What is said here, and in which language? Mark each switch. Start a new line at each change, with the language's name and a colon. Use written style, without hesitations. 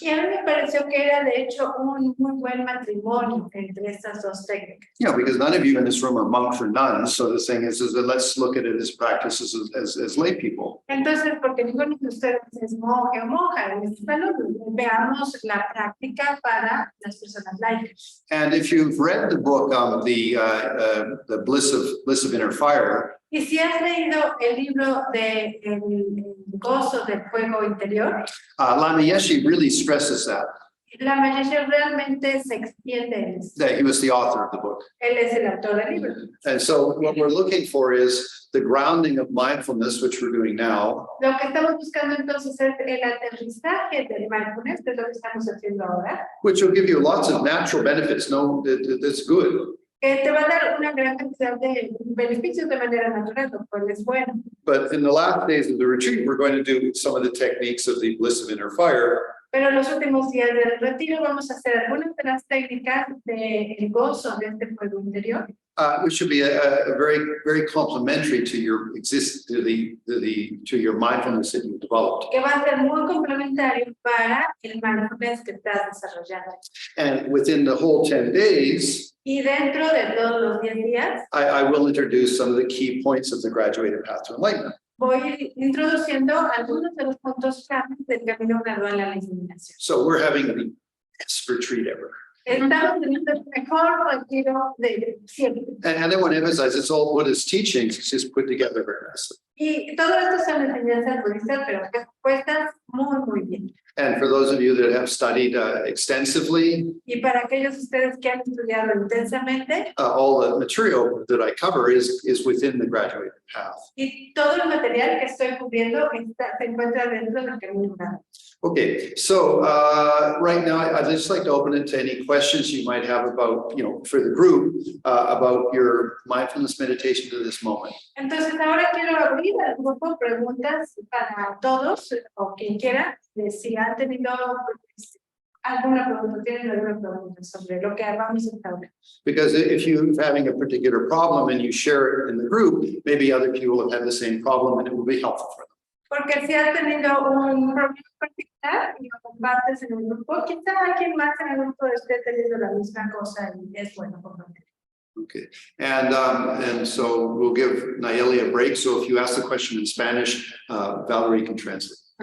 Spanish: Y a mí me pareció que era de hecho un muy buen matrimonio entre estas dos técnicas.
English: Because none of you in this room are monks or nuns. So the thing is that let's look at it as practices as lay people.
Spanish: Entonces, porque ninguno de ustedes es monje o monja, veamos la práctica para las personas laicas.
English: And if you've read the book the Bliss of Inner Fire.
Spanish: Y si has leído el libro de El gozo del fuego interior,
English: Lama Yeshe really stresses that
Spanish: Lama Yeshe realmente se extiende en eso.
English: he was the author of the book.
Spanish: Él es el autor del libro.
English: And so what we're looking for is the grounding of mindfulness, which we're doing now.
Spanish: Lo que estamos buscando entonces es el aterrizaje del mindfulness, que es lo que estamos haciendo ahora,
English: Which will give you lots of natural benefits. No, that's good.
Spanish: que te va a dar una gran cantidad de beneficios de manera natural, lo cual es bueno.
English: But in the last days of the retreat, we're going to do some of the techniques of the Bliss of Inner Fire.
Spanish: Pero en los últimos días del retiro vamos a hacer algunas de las técnicas del gozo de este fuego interior,
English: Which should be a very, very complementary to your to your mindfulness that you've developed.
Spanish: que va a ser muy complementario para el mindfulness que estás desarrollando.
English: And within the whole 10 days,
Spanish: Y dentro de todos los 10 días,
English: I will introduce some of the key points of the graduated path to enlightenment.
Spanish: voy introduciendo algunos de los puntos claves del camino gradual a la iluminación.
English: So we're having the best retreat ever.
Spanish: Estamos teniendo el mejor retiro de siempre.
English: And I want to emphasize it's all Buddhist teachings, it's just put together very nicely.
Spanish: Y todo esto son enseñanzas budistas, pero que puestas muy, muy bien.
English: And for those of you that have studied extensively,
Spanish: Y para aquellos de ustedes que han estudiado intensamente,
English: all the material that I cover is within the graduated path.
Spanish: y todo el material que estoy cubriendo se encuentra dentro del camino gradual.
English: Okay, so right now I'd just like to open it to any questions you might have about, for the group, about your mindfulness meditation to this moment.
Spanish: Entonces ahora quiero abrir al grupo preguntas para todos o quien quiera, si han tenido alguna pregunta, tienen alguna pregunta sobre lo que vamos a hablar.
English: Because if you're having a particular problem and you share it in the group, maybe other people have had the same problem and it will be helpful for them.
Spanish: Porque si has tenido un problema particular y lo compartes en el grupo, quizá alguien más en el grupo esté teniendo la misma cosa y es bueno compartir.
English: Okay, and so we'll give Nayeli a break. So if you ask the question in Spanish, Valerie can translate.